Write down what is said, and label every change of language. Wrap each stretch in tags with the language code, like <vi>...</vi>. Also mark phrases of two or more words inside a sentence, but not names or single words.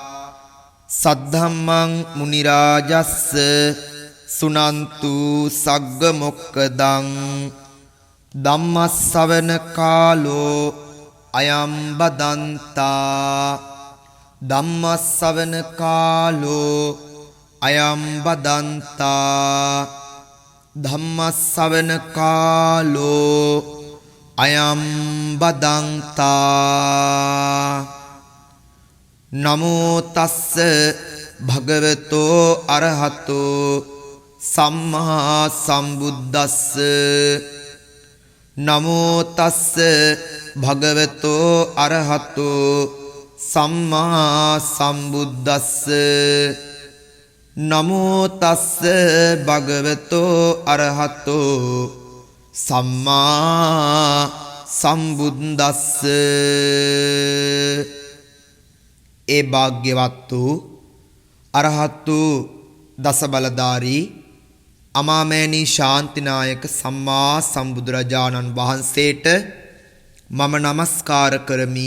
<pi>සද්ධම්මං මුනි රාජස්ස සුනන්තු සග්ග මොක්කදං ධම්මස්සවන කාලෝ අයම් බදන්තා ධම්මස්සවන කාලෝ අයම් බදන්තා ධම්මස්සවන කාලෝ අයම් බදන්තා නමෝ තස්ස භගවතෝ අරහතෝ සම්මා සම්බුද්දස්ස නමෝ තස්ස භගවතෝ අරහතෝ සම්මා සම්බුද්දස්ස නමෝ තස්ස භගවතෝ අරහතෝ සම්මා සම්බුද්දස්ස.</pi> <si>ඒ භාග්‍යවත් වූ අරහත් වූ දස බලධාරී අමාමෑණී ශාන්තිනායක සම්මා සම්බුදුරජාණන් වහන්සේට මම නමස්කාර කරමි.</si>